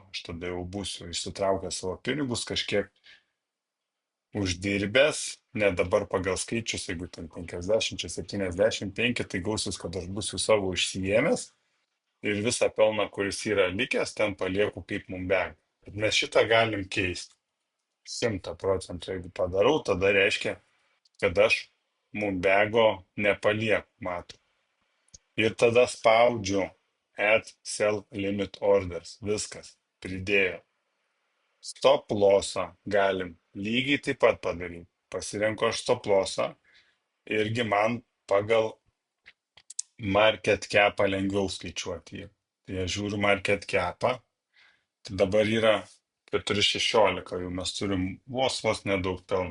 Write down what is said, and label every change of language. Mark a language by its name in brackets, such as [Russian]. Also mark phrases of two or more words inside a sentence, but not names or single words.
[Lithuanian] Aš tada jau būsiu išsitraukęs savo pinigus, kažkiek uždirbęs, ne dabar pagal skaičius, jeigu ten 50, 75, tai gausis, kad aš būsiu savo išsijėmęs ir visą pelną, kuris yra likęs, ten palieku kaip mumbeg. Bet mes šitą galim keisti. 100%, jeigu padarau, tada reiškia, kad aš mumbego nepalieku, mato. Ir tada spaudžiu [English] add sell limit orders. [Lithuanian] Viskas. Pridėjo. [English] Stop lossą [Lithuanian] galim lygiai taip pat padaryti. Pasirenku aš [English] stop lossą. [Lithuanian] Irgi man pagal [English] market capą [Lithuanian] lengviau skaičiuoti jį. Tai aš žiūriu [English] market capą. [Lithuanian] Tai dabar yra 4,16, jau mes turim vos nedaug pelnų.